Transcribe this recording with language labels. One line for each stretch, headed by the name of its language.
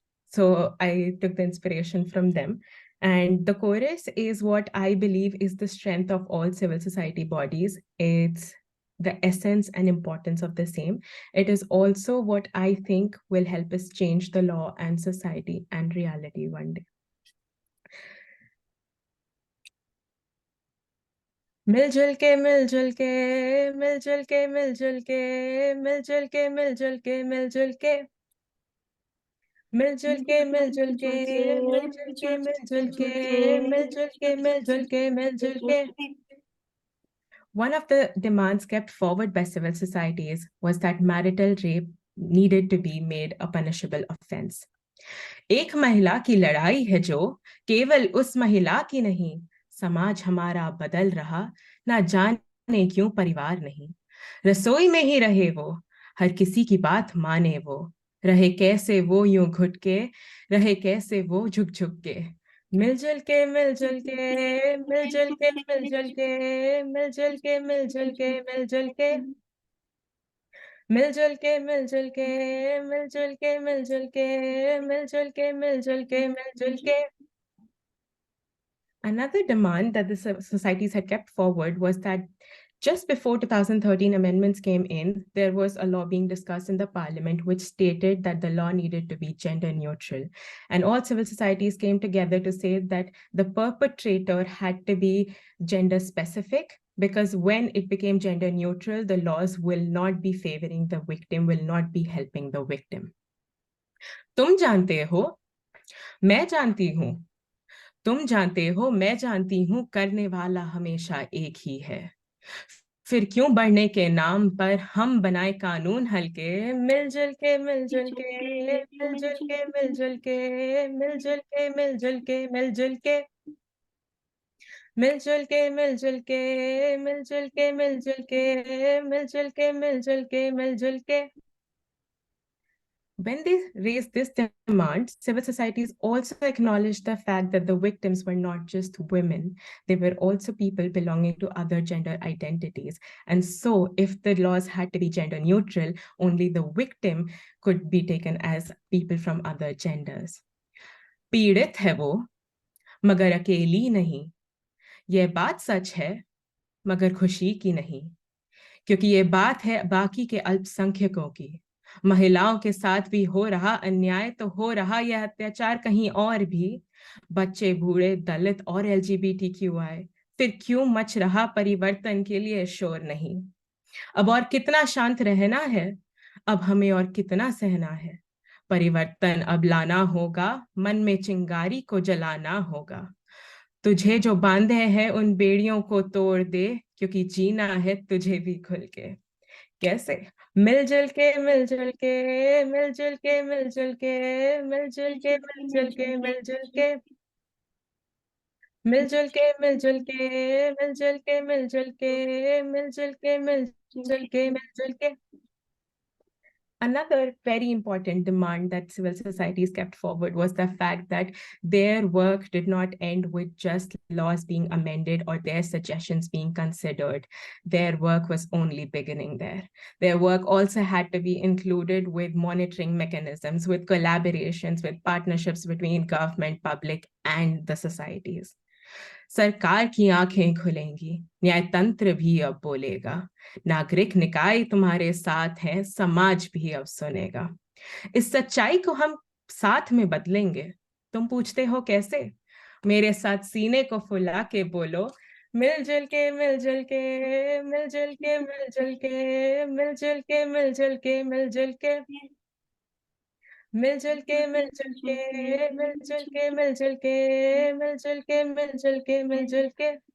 English: So I took the inspiration from them. And the chorus is what I believe is the strength of all civil society bodies. It's the essence and importance of the same. It is also what I think will help us change the law and society and reality one day.
Hindi: मिलजुल के मिलजुल के मिलजुल के मिलजुल के मिलजुल के मिलजुल के मिलजुल के मिलजुल के मिलजुल के मिलजुल के मिलजुल के मिलजुल के मिलजुल के मिलजुल के.
English: One of the demands kept forward by civil societies was that marital rape needed to be made a punishable offense.
Hindi: एक महिला की लड़ाई है जो केवल उस महिला की नहीं, समाज हमारा बदल रहा, ना जाने क्यों परिवार नहीं. रसोई में ही रहे वो, हर किसी की बात माने वो, रहे कैसे वो यूं घुट के, रहे कैसे वो झुक झुक के. मिलजुल के मिलजुल के मिलजुल के मिलजुल के मिलजुल के मिलजुल के मिलजुल के मिलजुल के मिलजुल के मिलजुल के मिलजुल के मिलजुल के मिलजुल के मिलजुल के.
English: Another demand that the societies had kept forward was that just before 2013 amendments came in, there was a law being discussed in the parliament which stated that the law needed to be gender neutral. And all civil societies came together to say that the perpetrator had to be gender specific, because when it became gender neutral, the laws will not be favoring the victim, will not be helping the victim.
Hindi: तुम जानते हो, मैं जानती हूँ, तुम जानते हो, मैं जानती हूँ, करने वाला हमेशा एक ही है. फिर क्यों बढ़ने के नाम पर हम बनाए कानून हल्के. मिलजुल के मिलजुल के मिलजुल के मिलजुल के मिलजुल के मिलजुल के मिलजुल के मिलजुल के मिलजुल के मिलजुल के मिलजुल के मिलजुल के मिलजुल के मिलजुल के.
English: When they raised this demand, civil societies also acknowledged the fact that the victims were not just women. They were also people belonging to other gender identities. And so if the laws had to be gender neutral, only the victim could be taken as people from other genders.
Hindi: पीड़ित है वो, मगर अकेली नहीं. यह बात सच है, मगर खुशी की नहीं. क्योंकि ये बात है बाकी के अल्पसंख्यकों की. महिलाओं के साथ भी हो रहा अन्याय तो हो रहा यह अत्याचार कहीं और भी। बच्चे, बूढ़े, दलित और LGBTQI, फिर क्यों मच रहा परिवर्तन के लिए शोर नहीं? अब और कितना शांत रहना है, अब हमें और कितना सहना है? परिवर्तन अब लाना होगा, मन में चिंगारी को जलाना होगा। तुझे जो बांधे हैं उन बेड़ियों को तोड़ दे, क्योंकि जीना है तुझे भी खुल के। कैसे? मिलजुल के मिलजुल के मिलजुल के मिलजुल के मिलजुल के मिलजुल के मिलजुल के मिलजुल के मिलजुल के मिलजुल के मिलजुल के मिलजुल के मिलजुल के मिलजुल के।
English: Another very important demand that civil societies kept forward was the fact that their work did not end with just laws being amended or their suggestions being considered. Their work was only beginning there. Their work also had to be included with monitoring mechanisms, with collaborations, with partnerships between government, public, and the societies.
Hindi: सरकार की आंखें खुलेंगी, न्यायतंत्र भी अब बोलेगा, नागरिक निकाय तुम्हारे साथ हैं, समाज भी अब सुनेगा। इस सच्चाई को हम साथ में बदलेंगे। तुम पूछते हो कैसे? मेरे साथ सीने को फुला के बोलो, मिलजुल के मिलजुल के मिलजुल के मिलजुल के मिलजुल के मिलजुल के मिलजुल के मिलजुल के मिलजुल के मिलजुल के मिलजुल के मिलजुल के मिलजुल के मिलजुल के।